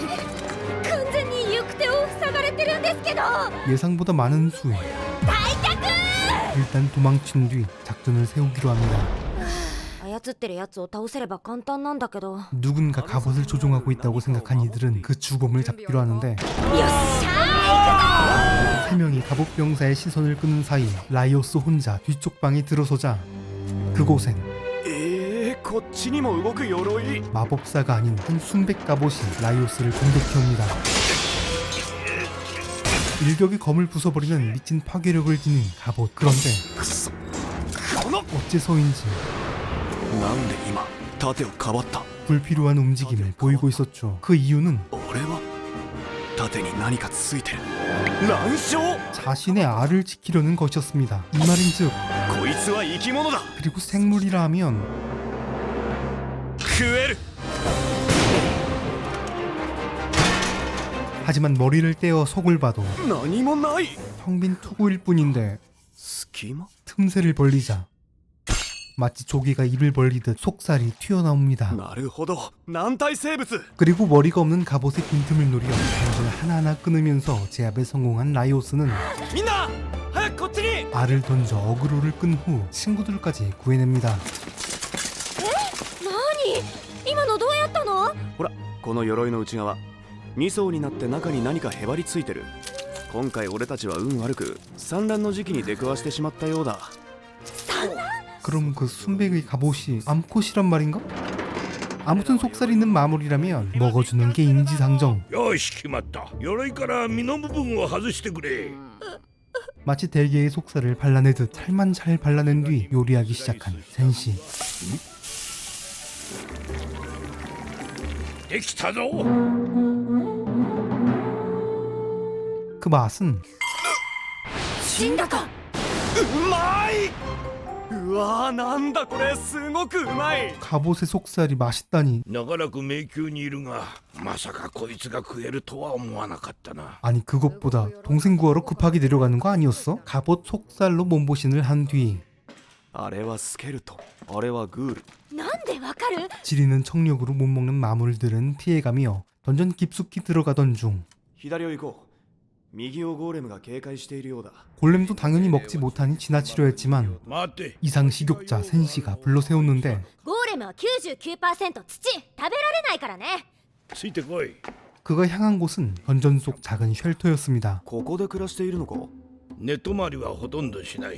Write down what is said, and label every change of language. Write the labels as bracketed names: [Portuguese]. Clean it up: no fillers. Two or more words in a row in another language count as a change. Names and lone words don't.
[Japanese] 完全に行く手を塞がれてるんですけど。 [Korean] 예상보다 많은 수에 일단 도망친 뒤 작전을 세우기로 합니다. [Japanese] 怪操ってるやつを倒せれば簡単なんだけど。よっ [Korean] 누군가 갑옷을 조종하고 있다고 생각한 이들은 그 주범을 잡기로 하는데 しゃ 세 명이 갑옷 병사의 시선을 끄는 사이 라이오스 혼자 뒤쪽 방에 들어서자 그곳엔 [Japanese] こっちにも動く鎧 [Korean] 마법사가 아닌 한 순백 갑옷이 라이오스를 공격해옵니다. 일격이 검을 부숴버리는 미친 파괴력을 지닌 갑옷. 그런데 [Japanese] くそこの [Korean] 어째서인지 [Japanese] なんで今盾をかばった [Korean] 불필요한 움직임을 보이고 있었죠. 그 이유는 [Japanese] 俺は盾に何かついてる乱傷 [Korean] 자신의 알을 지키려는 것이었습니다. 이 말인즉 [Japanese] こいつは生き物だ [Korean] 그리고 생물이라 하면 [Japanese] 食える [Korean] 하지만 머리를 떼어 속을 봐도 [Japanese] 何もない [Korean] 텅빈 투구일 뿐인데 [Japanese] 隙間 [Korean] 틈새를 벌리자 마치 조개가 입을 벌리듯 속살이 튀어나옵니다. [Japanese] なるほど軟体生物 [Korean] 그리고 머리가 없는 갑옷의 빈틈을 노려 단전을 하나하나 끊으면서 제압에 성공한 라이오스는 [Japanese] みんな早くこっちに [Korean] 알을 던져 어그로를 끈 후 친구들까지 구해냅니다. [Japanese] 何今のどうやったの？ほらこの鎧の内側2層になって中に何かへばりついてる今回俺たちは運悪く産卵の時期に出くわしてしまったようだ [Korean] 그럼 그 순백의 갑옷이 암컷이란 말인가? 아무튼 속살 있는 마무리라면 먹어주는 게 인지상정. [Japanese] よし決まった。鎧から身の部分を外してくれ。 [Korean] 마치 대게의 속살을 발라내듯 살만 잘 발라낸 뒤 요리하기 시작한 센시. [Japanese] できたぞ。 [Korean] 그 맛은 [Japanese] 死んだか。うまいうわーなんだこれすごくうまい [Korean] 갑옷의 속살이 맛있다니. [Japanese] 長らく迷宮にいるが、まさかこいつが食えるとは思わなかったな。 [Korean] 아니 그것보다 동생 구하러 급하게 내려가는 거 아니었어? 갑옷 속살로 몸보신을 한 뒤 [Japanese] あれはスケルトンあれはグールなんでわかる？ [Korean] 지리는 청력으로 못 먹는 마물들은 피해가며 던전 깊숙이 들어가던 중 [Japanese] 左を行こう右をゴーレムが警戒しているようだ [Korean] 골렘도 당연히 먹지 못하니 지나치려 했지만 [Japanese] 待って。 [Korean] 이상 식욕자 센시가 불러세웠는데 [Japanese] ゴーレムは 99% 土食べられないからね。ついてこい。 [Korean] 그가 향한 곳은 던전 속 작은 쉘터였습니다. [Japanese] ここで暮らしているのか寝泊まりはほとんどしない。